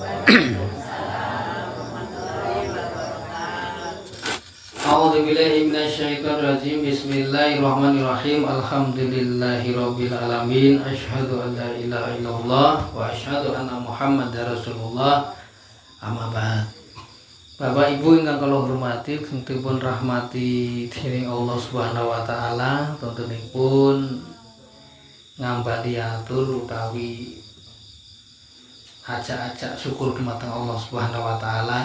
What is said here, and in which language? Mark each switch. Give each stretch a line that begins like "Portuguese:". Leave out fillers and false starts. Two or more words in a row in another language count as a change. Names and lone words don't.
Arabic: أعوذ بالله من الشيطان الرجيم. بسم الله الرحمن الرحيم الحمد لله رب العالمين. أشهد أن لا إله إلا الله وأشهد أن محمدا رسول الله. أما بعد.
Javanese: Bapak Ibu ingkang kula hormati, dipun rahmati dening
Arabic: الله سبحانه وتعالى,
Javanese: tentunipun ngambali atur utawi ajak-ajak syukur dumateng
Arabic: الله سبحانه وتعالى.